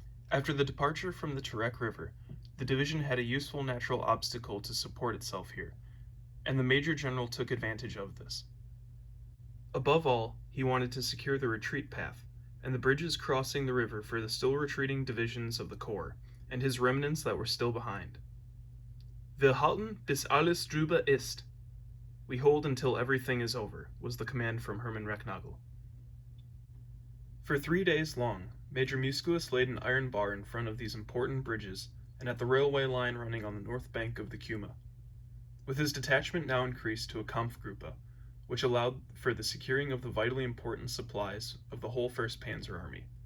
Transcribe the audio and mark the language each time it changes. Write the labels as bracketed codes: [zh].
[en] After the departure from the Terek River, the division had a useful natural obstacle to support itself here, and the Major General took advantage of this. Above all, he wanted to secure the retreat path, and the bridges crossing the river for the still retreating divisions of the Corps, and his remnants that were still behind. [de] Wir halten bis alles drüber ist. [en] We hold until everything is over, was the command from Hermann Recknagel. For 3 days long, Major Musculus laid an iron bar in front of these important bridges and at the railway line running on the north bank of the Kuma, with his detachment now increased to a Kampfgruppe, which allowed for the securing of the vitally important supplies of the whole 1st Panzer Army.